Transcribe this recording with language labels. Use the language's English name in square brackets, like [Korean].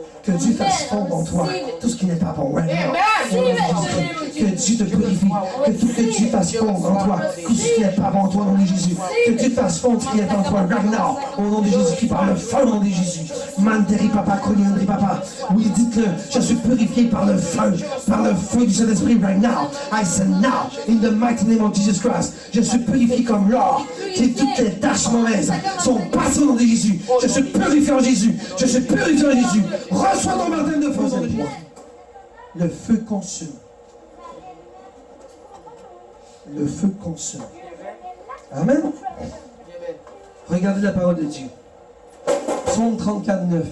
[French] Que Dieu fasse fondre en toi tout ce qui n'est pas bon. Que Dieu te purifie. Que Dieu fasse fondre en toi tout ce qui n'est pas bon en toi au nom de Jésus. Que Dieu fasse fondre ce qui est en toi [English] right now [French] au nom de Jésus qui par le feu au nom de Jésus. Manderi papa, Koliandri papa. Oui, dites-le, je suis purifié par le feu du Saint-Esprit [English] right now. I say now, in the mighty name of Jesus Christ. [French] Je suis purifié comme l'or. Toutes les taches mauvaises sont passées au nom de Jésus. Je suis purifié en Jésus. Je suis purifié en Jésus. Reçois ton baptême de feu. Le feu consume. Le feu consume. Amen. Regardez la parole de Dieu. Psaume 34, 9.